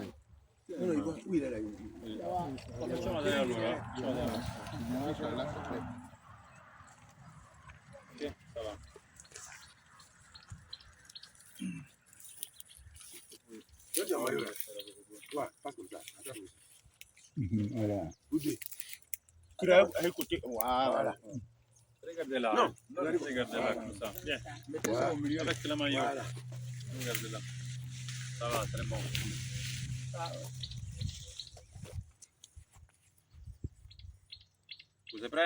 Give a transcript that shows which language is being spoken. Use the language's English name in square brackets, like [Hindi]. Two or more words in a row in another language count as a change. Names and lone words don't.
[Italian] Guida lei. Facciamo vedere allora. Facciamo vedere. Sì, [French] ça va. [Italian] Guarda, fa ascoltare. [French] Voilà. Écoutez, voilà. Regardez là. Non, Regardez là comme ça. Viens. Mettez ça au milieu. Avec la maillot. Voilà. Regardez là. Ça va, très bon. Vous êtes prêts?